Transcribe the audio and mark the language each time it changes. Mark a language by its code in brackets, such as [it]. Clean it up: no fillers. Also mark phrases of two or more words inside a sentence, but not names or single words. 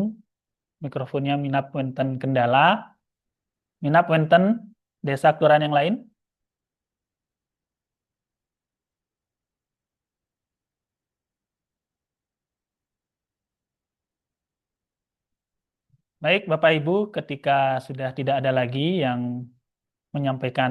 [id] Mikrofonnya [ban] minap wenten [id] kendala. [ban] Minap wenten [id] desa kelurahan yang lain. Baik, Bapak Ibu, ketika sudah tidak ada lagi yang menyampaikan